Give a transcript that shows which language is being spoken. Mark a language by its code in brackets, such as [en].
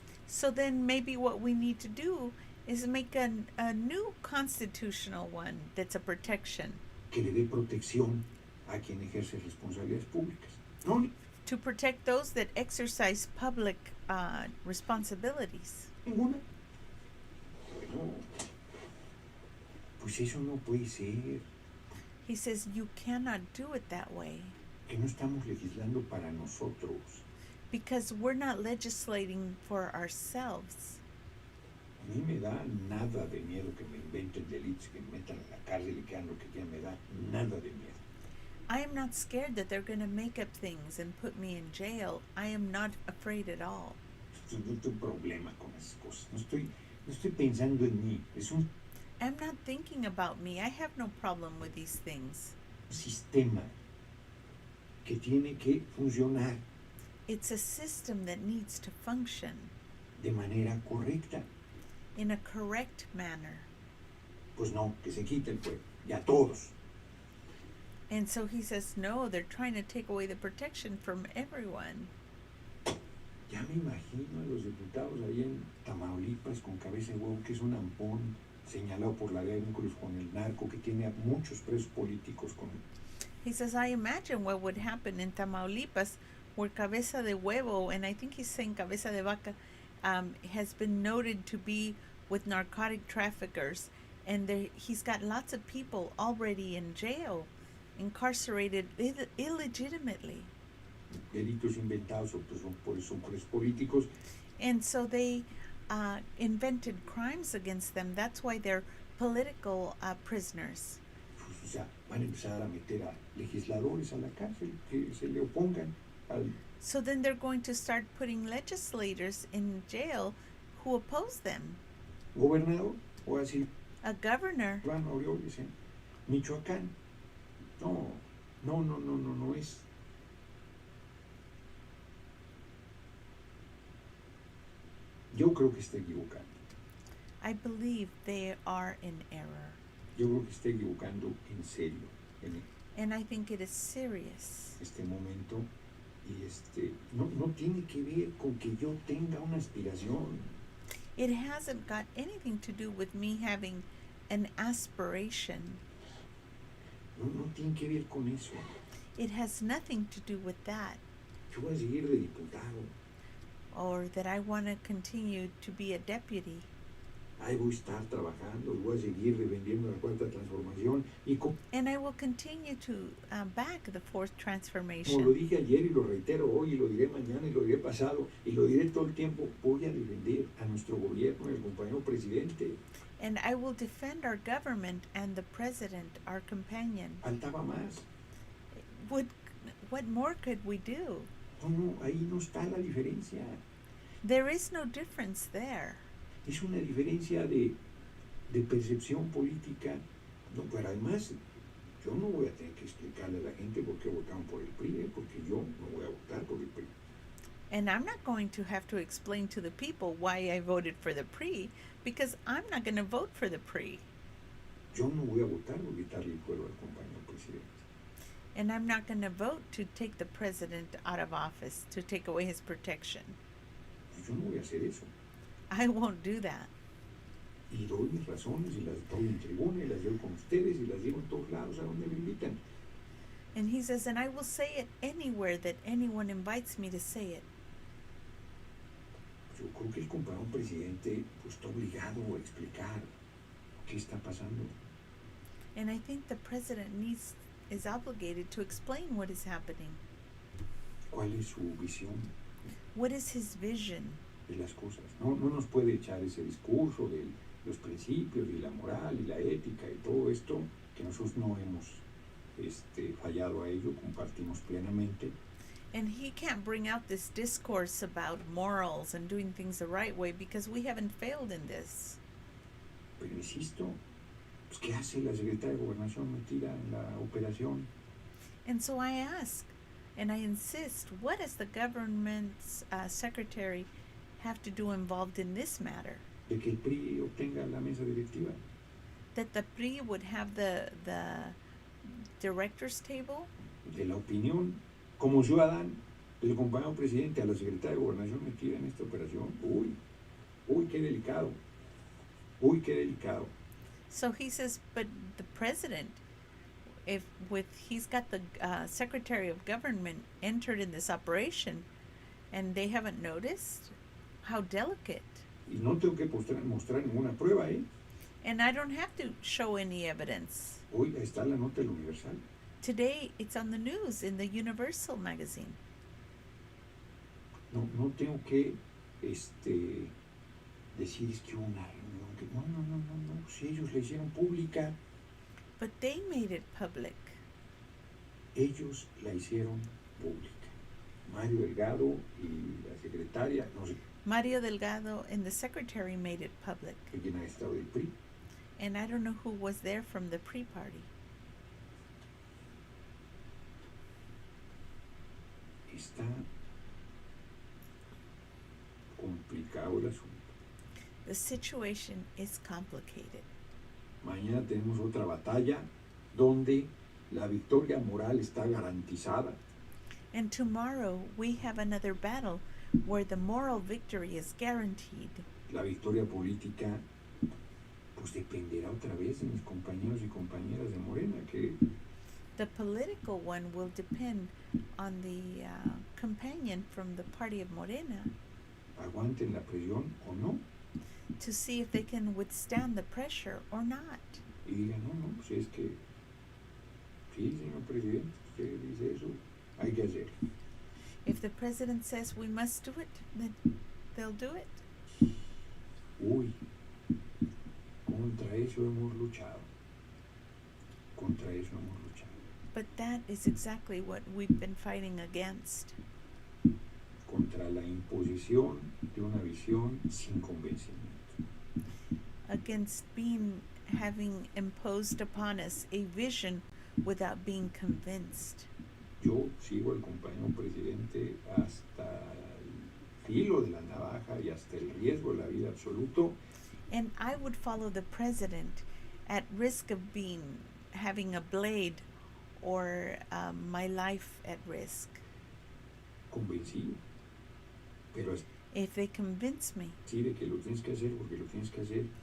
[en] So then maybe what we need to do is make a new constitutional one that's a protection. [es] Que le dé protección a quien ejerce responsabilidades públicas. ¿No? [en] To protect those that exercise public responsibilities. [es] Ninguna. Bueno, pues eso no puede ser. [en] He says you cannot do it that way. [es] Que no estamos legislando para nosotros. [en] Because we're not legislating for ourselves. [es] A mí me da nada de miedo que me inventen delitos, que me metan en la cárcel y que hagan lo que quieran, me da nada de miedo. [en] I am not scared that they're going to make up things and put me in jail. I am not afraid at all. [es] No tengo problema con esas cosas. No estoy pensando en mí. Es un [en] I'm not thinking about me. I have no problem with these things. [es] sistema que tiene que funcionar [en] It's a system that needs to function [es] de manera correcta. [en] in a correct manner. [es] Pues no, que se quite el fuego. Ya todos. [en] And so he says, no, they're trying to take away the protection from everyone. [es] Ya me imagino a los diputados ahí en Tamaulipas con cabeza de huevo, que es un ampón señalado por la ley de vínculos con el narco, que tiene a muchos presos políticos con él. [en] He says, I imagine what would happen in Tamaulipas, where Cabeza de Huevo, and I think he's saying Cabeza de Vaca, has been noted to be with narcotic traffickers. And he's got lots of people already in jail, incarcerated illegitimately. [es] Delitos inventados, pues por eso son presos políticos. [en] And so they invented crimes against them. That's why they're political prisoners. [es] Pues, o sea, van a empezar a meter a legisladores a la cárcel que se le opongan al. [en] So then they're going to start putting legislators in jail who oppose them. [es] Gobernador, o así. [en] A governor. [es] Van Orioles en Michoacán. No es. Yo creo que está equivocando. [en] I believe they are in error. [es] Yo creo que está equivocando en serio en [en] And I think it is serious. [es] este momento. Y no tiene que ver con que yo tenga una aspiración. [en] It hasn't got anything to do with me having an aspiration. [es] No tiene que ver con eso. [en] It has nothing to do with that. [es] Yo voy a seguir de diputado. [en] Or that I want to continue to be a deputy. [es] ahí voy a estar trabajando, voy a seguir defendiendo la cuarta transformación y [en] And I will continue to back the fourth [es] como lo [en] transformation. [es] dije ayer y lo reitero hoy y lo diré mañana y lo diré pasado y lo diré todo el tiempo, voy a defender a nuestro gobierno y al compañero presidente. [en] And I will defend our government and the president, our companion. [es] Faltaba más. [en] What more could we do? [es] No, ahí no está la diferencia. [en] There is no difference there. [es] Es una diferencia de percepción política. No, pero además, yo no voy a tener que explicarle a la gente por qué votaron por el PRI, porque yo no voy a votar por el PRI. [en] And I'm not going to have to explain to the people why I voted for the PRI, because I'm not going to vote for the PRI. [es] Yo no voy a votar por quitarle el fuero al compañero presidente. [en] And I'm not going to vote to take the president out of office, to take away his protection. [es] Yo no voy a hacer eso. [en] I won't do that. [es] Y doy mis razones y las doy en tribuna y las doy con ustedes y las digo en todos lados a donde me invitan. [en] And he says, and I will say it anywhere that anyone invites me to say it. [es] Yo creo que el compañero presidente pues, está obligado a explicar qué está pasando. [en] And I think the president is obligated to explain what is happening. [es] ¿Cuál es su visión [en] What is his vision? [es] de las cosas? No nos puede echar ese discurso de los principios y la moral y la ética y todo esto, que nosotros no hemos fallado a ello, compartimos plenamente. [en] And he can't bring out this discourse about morals and doing things the right way because we haven't failed in this. [es] Pero insisto, pues, ¿qué hace la secretaria de Gobernación metida en la operación? [en] And so I ask, and I insist, what does the government's secretary have to do involved in this matter? [es] De que el PRI obtenga la mesa directiva. [en] That the PRI would have the director's table? [es] De la opinión, como ciudadano, del compañero presidente a la secretaria de Gobernación metida en esta operación. Uy, qué delicado. Uy, qué delicado. [en] So he says, but the president, he's got the secretary of government entered in this operation, and they haven't noticed, how delicate. [es] Y no tengo que mostrar ninguna prueba, ¿eh? [en] And I don't have to show any evidence. [es] Hoy está la nota del Universal. [en] Today it's on the news in the Universal magazine. [es] No tengo que decir es que hubo una reunión que no, si ellos la hicieron pública. [en] But they made it public. [es] Ellos la hicieron pública. Mario Delgado y la secretaria, no sé [en] Mario Delgado and the secretary made it public. [es] quién ha estado del PRI. [en] And I don't know who was there from the PRI party. [es] Está complicado el asunto. [en] The situation is complicated. [es] Mañana tenemos otra batalla donde la victoria moral está garantizada. [en] And tomorrow we have another battle where the moral victory is guaranteed. [es] La victoria política pues dependerá otra vez de mis compañeros y compañeras de Morena, que [en] The political one will depend on the companion from the party of Morena [es] aguanten la presión o no, [en] to see if they can withstand the pressure or not. [es] y digan, no, pues es que sí, señor presidente, usted dice eso, hay que hacerlo. [en] If the president says we must do it, then they'll do it. [es] Uy, contra eso hemos luchado. Contra eso hemos luchado. [en] But that is exactly what we've been fighting against. [es] Contra la imposición de una visión sin convencimiento. [en] Against having imposed upon us a vision without being convinced. [es] Yo sigo al compañero presidente hasta el filo de la navaja y hasta el riesgo de la vida absoluto. [en] And I would follow the president at risk of having a blade or my life at risk. [es] Convencido. Pero [en] If they convince me. [es] sí de que lo tienes que hacer porque lo tienes que hacer,